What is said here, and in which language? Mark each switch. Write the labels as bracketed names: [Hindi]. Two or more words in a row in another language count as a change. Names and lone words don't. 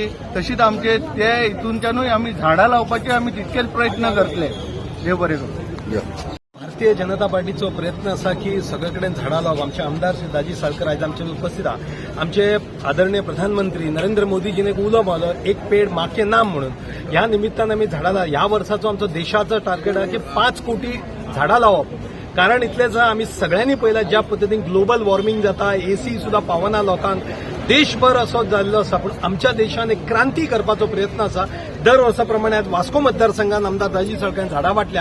[Konkani] तशीच आमचे ते हितूनच्यानूय आमी झाडां लावपाचे आमी तितकेच प्रयत्न करतले। देव बरें करूं। भारतीय जनता पार्टीचो प्रयत्न असा की सगळे कडेन झाडां लावप। आमचे आमदार श्री दाजी सालकर आयज आमचे उपस्थित आहा। आमचे आदरणीय प्रधानमंत्री नरेंद्र मोदीजीने एक उलो मारलो एक पेड माँ के नाम म्हणून। ह्या निमित्तान आमी झाडां ह्या वर्साचो आमचो देशाचो टार्गेट आहे की 5 कोटी झाडां लावप। कारण इतलेच आमी सगळ्यांनी पळयला ज्या पद्दतीन [English] global warming [Konkani] जाता, एसी सुद्धा पावना लोकांक, देशभर असो जाल्लो आसा। पूण आमच्या देशान एक क्रांती करपाचो प्रयत्न आसा। दर वर्सा प्रमाणे आज वास्को मतदारसंघात आमदार दाजी सालकान झाडां वाटल्या।